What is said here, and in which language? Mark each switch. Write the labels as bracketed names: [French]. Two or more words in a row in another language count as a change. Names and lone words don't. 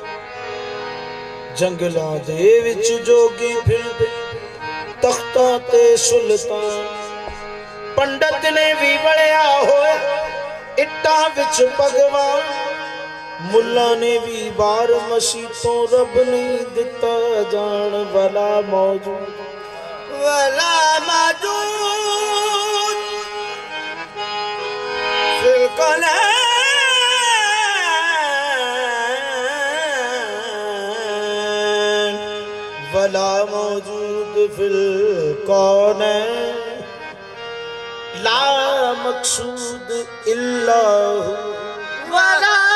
[Punjabi] جنگلاں دے وچ جوگی پھردے تختاں تے سلطان. پنڈت نے بھی بلیا ہویا اٹاں وچ بھگوان. ملا نے بھی بار مسیتوں رب نہیں دتا جان. [Arabic] ولا موجود في الكونين ولا موجود في الكونين لا مقصود إلا هو ولا